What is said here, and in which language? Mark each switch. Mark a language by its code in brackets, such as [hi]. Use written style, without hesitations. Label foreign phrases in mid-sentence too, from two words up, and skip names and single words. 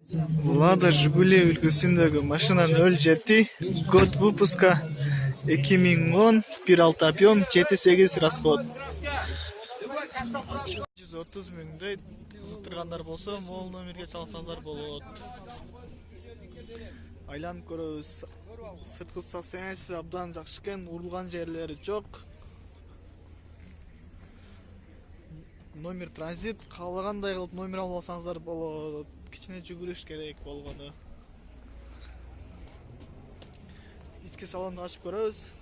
[kk] Lada Жигули үлгісіндегі машина 07, [ru] год выпуска [kk] 2010, 1.6 объем, 7.8 расход. 130 мыңдай қызықтырғандар болса, мол номерге чалсаңыздар болады. [ky] Айланып көрөбүз. Сыртқы состояниясы абдан жакшы экен, урулган жерлери жок. Номер транзит, каалагандай кылып номер алып алсаңыздар болот. Кичине жүгүрүш керек болгону. Ички салонду ачып көрөбүз.